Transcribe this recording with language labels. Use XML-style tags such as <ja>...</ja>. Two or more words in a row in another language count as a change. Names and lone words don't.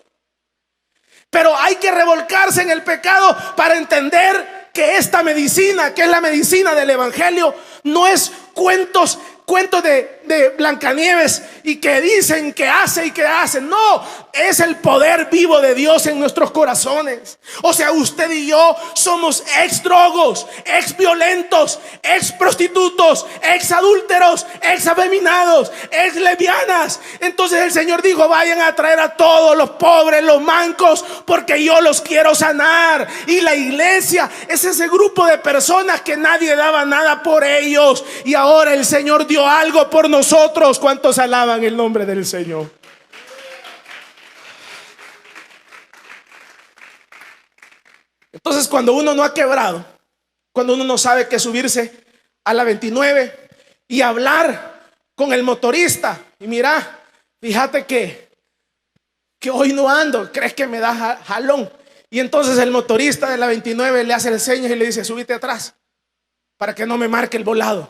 <es>Pero hay que revolcarse en el pecado para entender que esta medicina, que es la medicina del evangelio, no es cuentos cuentos de Blancanieves y que dicen que hace y que hacen. No, es el poder vivo de Dios en nuestros corazones. O sea, usted y yo somos ex drogos, ex violentos, ex prostitutos, ex adúlteros, ex afeminados, ex lesbianas. Entonces el Señor dijo: vayan a traer a todos los pobres, los mancos, porque yo los quiero sanar. Y la iglesia es ese grupo de personas que nadie daba nada por ellos, y ahora el Señor dio algo por nosotros. ¿Cuántos alaban el nombre del Señor? Entonces, cuando uno no ha quebrado, cuando uno no sabe que subirse a la 29 y hablar con el motorista, y mira, fíjate que hoy no ando, crees que me da jalón, y entonces el motorista de la 29 le hace el señas y le dice: súbite atrás para que no me marque el volado.</es>